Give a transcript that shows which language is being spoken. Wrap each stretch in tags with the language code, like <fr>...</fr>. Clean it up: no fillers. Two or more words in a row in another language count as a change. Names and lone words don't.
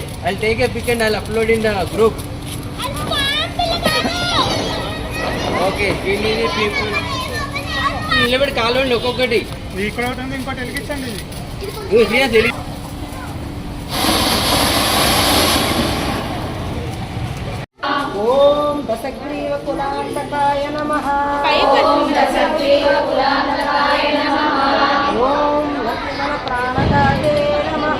<en>I'll take a pic and I'll upload in the group. Okay, we need a people.</en> <te>నిలబడి కాలండి ఒక్కొక్కటి ఇక్కడ ఒకటి ఇంకోటి వెలిగించండి</te> <sa>ओम दशग्रीव कुलांतकाय नमः ओम दशग्रीव कुलांतकाय नमः ओम लक्ष्मण प्राणदाते नमः</sa>